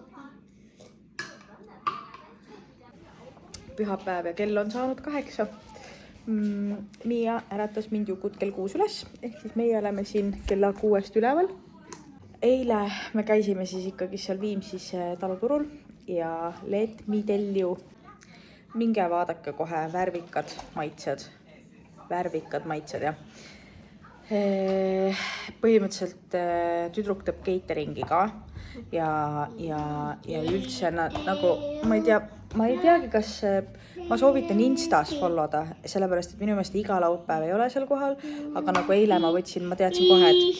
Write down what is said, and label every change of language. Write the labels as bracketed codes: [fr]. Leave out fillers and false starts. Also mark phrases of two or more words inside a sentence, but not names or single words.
[et] Pühapäev ja kell on saanud 8 Miia äratas mind Jukut kell 6 üles, ehk siis meie oleme siin kella 6 üleval. Eile me käisime siis ikkagi seal Viimsis taluturul ja [en] let me tell you. [et] Minge vaadake kohe värvikad maitsed jah. Põhimõtteliselt tüdruk teeb cateringi ka ja üldse nagu ma ei teagi, kas ma soovitan Instas followda, sellepärast, et minu meelest iga laupäev ei ole seal kohal, aga nagu eile ma teadsin kohe,